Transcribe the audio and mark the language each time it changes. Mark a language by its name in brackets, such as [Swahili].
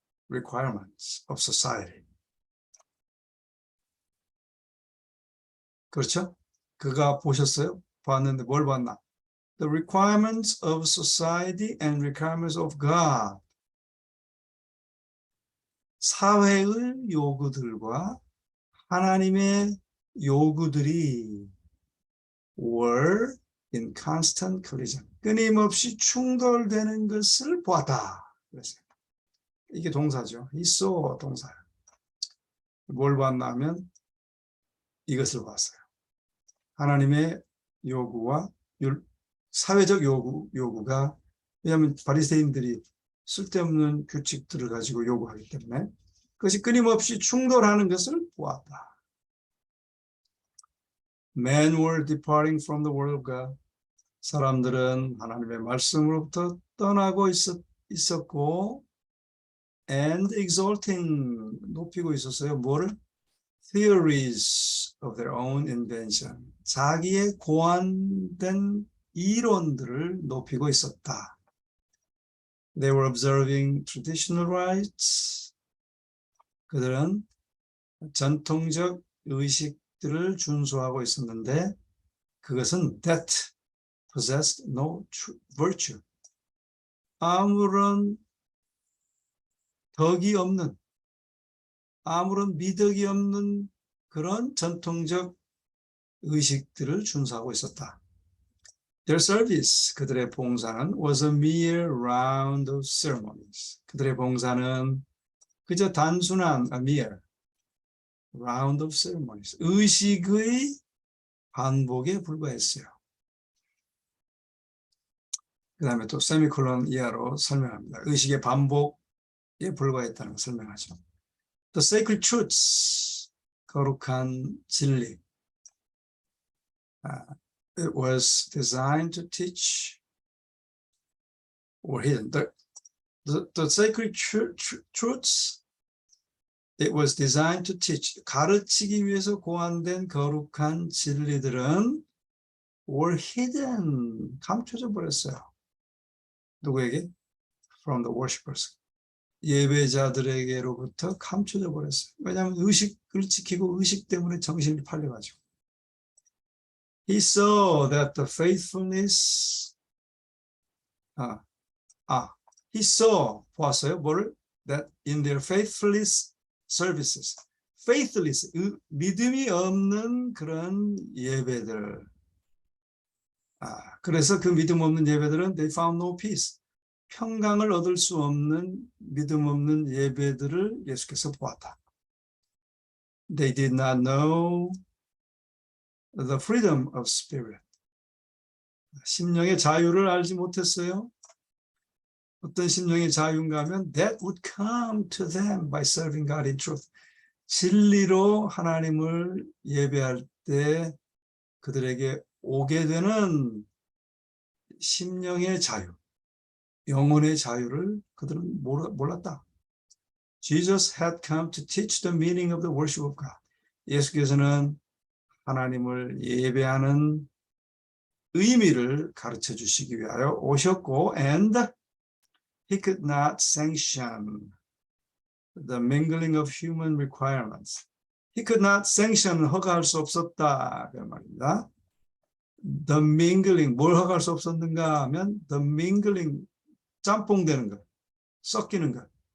[English] requirements of society. [Korean] 그렇죠? 그가 보셨어요? 봤는데 뭘 봤나? [English] The requirements of society and requirements of God. [Korean] 사회의 요구들과 하나님의 요구들이 [English] were in constant collision. [Korean] 끊임없이 충돌되는 것을 보았다. 그랬어요. 이게 동사죠. [English] He saw [Korean] 동사예요. 뭘 봤냐면 이것을 봤어요. 하나님의 요구와 사회적 요구가, 왜냐하면 바리새인들이 쓸데없는 규칙들을 가지고 요구하기 때문에 그것이 끊임없이 충돌하는 것을 보았다. [English] Men were departing from the word of God. [Korean] 사람들은 하나님의 말씀으로부터 떠나고 있었고 [English] and exalting, [Korean] 높이고 있었어요. 뭐를? [English] Theories of their own invention. [Korean] 자기의 고안된 이론들을 높이고 있었다. [English] They were observing traditional rites. [Korean] 그들은 전통적 의식들을 준수하고 있었는데 그것은 [English] that possessed no virtue. [Korean] 아무런 덕이 없는, 아무런 미덕이 없는 그런 전통적 의식들을 준수하고 있었다. [English] Their service, [Korean] 그들의 봉사는 [English] was a mere round of ceremonies. [Korean] 그들의 봉사는 그저 단순한 [English] a mere round of ceremonies, [Korean] 의식의 반복에 불과했어요. 그 다음에 또 세미콜론 이하로 설명합니다. 의식의 반복에 불과했다는 걸 설명하죠. [English] The sacred truths, [Korean] 거룩한 진리. [English] It was designed to teach or hidden. The sacred truths, it was designed to teach. [Korean] 가르치기 위해서 고안된 거룩한 진리들은 [English] were hidden. [Korean] 감춰져 버렸어요. 누구에게? [English] From the worshippers. [Korean] 예배자들에게로부터 감춰져 버렸어요. 왜냐하면 의식을 지키고 의식 때문에 정신이 팔려가지고. [English] He saw that the faithfulness, he saw, [Korean] 보았어요. 뭐를? [English] That in their faithless services, faithless, [Korean] 믿음이 없는 그런 예배들. 그래서 그 믿음 없는 예배들은 [English] they found no peace. [Korean] 평강을 얻을 수 없는 믿음 없는 예배들을 예수께서 보았다. [English] They did not know the freedom of spirit. [Korean] 심령의 자유를 알지 못했어요. 어떤 심령의 자유인가 하면 [English] that would come to them by serving God in truth. [Korean] 진리로 하나님을 예배할 때 그들에게 오게 되는 심령의 자유, 영혼의 자유를 그들은 몰랐다. [English] Jesus had come to teach the meaning of the worship of God. [Korean] 예수께서는 하나님을 예배하는 의미를 가르쳐 주시기 위하여 오셨고 [English] and he could not sanction the mingling of human requirements. He could not sanction, [Korean] 허가할 수 없었다 그 말입니다. [English] The mingling, [Korean] 뭘 허가할 수 없었는가 하면 [English] the mingling, [Korean] 짬뽕되는 것, 섞이는 것.